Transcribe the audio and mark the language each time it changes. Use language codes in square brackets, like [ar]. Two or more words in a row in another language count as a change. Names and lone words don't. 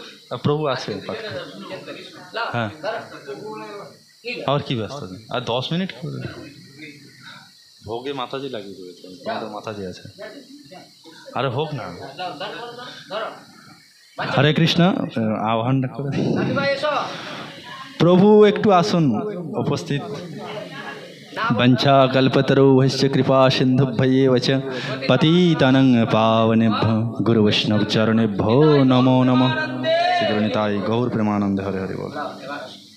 [bn] প্রভু আছে। হ্যাঁ। আর কি ব্যস্ত আছে? আর 10 মিনিট করবে। ভোগে মাতাজি লাগিয়ে দেবে, তোমাদের মাতাজি আছে। আরে হোক না। ধরো হরে কৃষ্ণ, আহ্বান করে দিই। নাকি ভাই এসো। প্রভু একটু আসুন উপস্থিত। [sa] वंशा कल्पतरुभ्यश्च कृपा सिन्धुभ्यैव च पतितानं पावनेभ्यो गुरुवैष्णवचरणेभ्यो नमो नमः। श्री गुरुनिताय गौर प्रेमानंद। हरे हरे बोल।